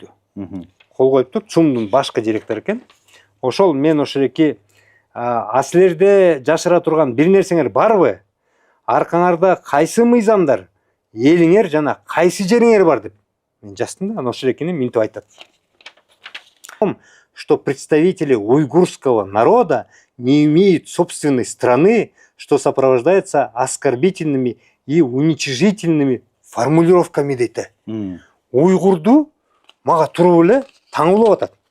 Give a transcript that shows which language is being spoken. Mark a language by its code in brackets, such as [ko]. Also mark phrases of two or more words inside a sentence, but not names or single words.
[ky] Кол коюптур, ЦУМдун башкы директору экен. Ошол мен ошолеки силерде жашыра турган бир нерсеңер барбы? Аркаңарда кайсы мыйзамдар, элиңер жана кайсы жериңер бар деп. Мен жаздым да, ошолекини минтип айтат. [ru] Что представители уйгурского народа не имеют собственной страны, что сопровождается оскорбительными и уничижительными формулировками дейт. [ky] Уйгурду мага туруп эле таңуулап атат.